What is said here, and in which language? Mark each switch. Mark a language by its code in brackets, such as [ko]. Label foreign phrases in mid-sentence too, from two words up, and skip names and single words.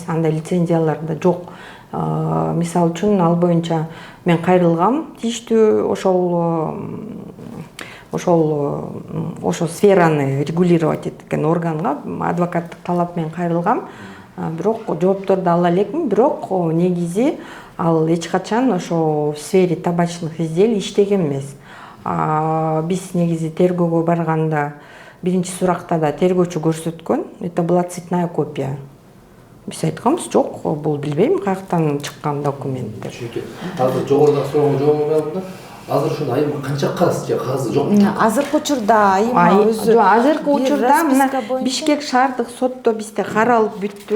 [ky] Андай лицензиялар да жок. Мисалы үчүн ал боюнча мен кайрылгам тийиштүү ошол сфераны регулировать эткен органга адвокаттык талап менен кайрылгам. Бирок жоопторду ала элекмин, бирок негизи ал эч качан ошо [ru] в сфере табачных изделий [ky] иштеген эмес. Биз негизи тергөөгө барганда биринчи суракта да тергөөчү көрсөткөн, [ru] это была цветная копия. [ky] Биз айтканбыз, жок, бул билбейм каяктан чыккан документ деп. Азыр жогоруда суроо жооп алганда, азыр ушуну айым канча кагазы жок? Азыркы учурда айыма өзү азыркы учурда мына Бишкек шаардык сотто бизде каралып бүттү.